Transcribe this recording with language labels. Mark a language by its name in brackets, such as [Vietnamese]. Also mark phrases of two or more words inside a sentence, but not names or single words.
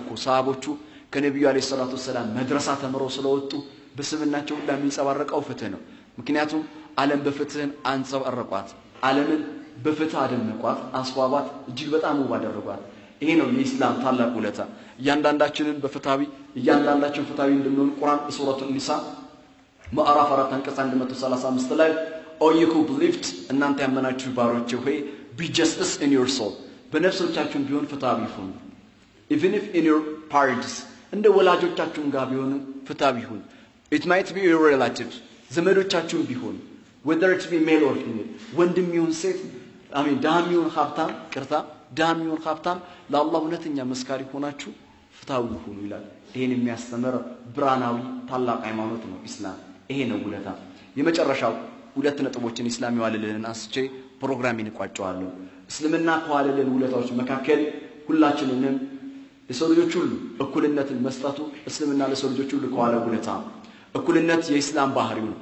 [Amharic] እኮ ሰሃቦቹ ከነብዩ [Arabic] عليه الصلاة السلام [Amharic] መድረሳ ተምረው ስለወጡ በስምናቸው ሁሉ የሚንጸባረቀው ፍትህ ነው። ምክንያቱም ዓለም በፍትህን አንጸባረቋት፣ ዓለምን በፍትህ አደመቋት፣ አስዋባት፣ እጅግ በጣም ውብ አደረጓት። ይሄ ነው የኢስላም ታላቅ ውለታ። እያንዳንዳችን ፍትሃዊ እንድንሆን ቁርአን ሱረቱ ኒሳ ምዕራፍ 4 አንቀጽ 135 ላይ [English] O you who believed [Amharic] እናንተ ያመናችሁ ባሮቼ ሆይ [English] be justice in your soul [Amharic] በነፍሶቻችሁ ቢሆን ፍትሃዊ ሁኑ። [English] even if in your parents [Amharic] እንደ ወላጆቻችሁም ጋር ቢሆን ፍትሃዊ ሁኑ። [English] it might be your relatives [Amharic] ዘመዶቻችሁም ቢሆን [English] whether it be male or female [Amharic] ወንድም ይሁን ሴት ዳም ይሁን ሀብታም ለአላህ እውነተኛ መስካሪ ሆናችሁ ፍትሃዊ ሁኑ ይላል። ይሄን የሚያስተምር ብርሃናዊ ታላቅ ሃይማኖት ነው ኢስላም። ይሄ ነው ውለታ። የመጨረሻው ሁለት ነጥቦችን ኢስላም ያዋለልን አንስቼ ፕሮግራሜን እቋጨዋለሁ። እስልምና ከዋለልን ውለታዎች መካከል ሁላችንንም ለሰው ልጆች ሁሉ እኩልነትን መስጠቱ እስልምና ለሰው ልጆች ሁሉ ከዋለ ውለታ። እኩልነት የኢስላም ባህሪው ነው።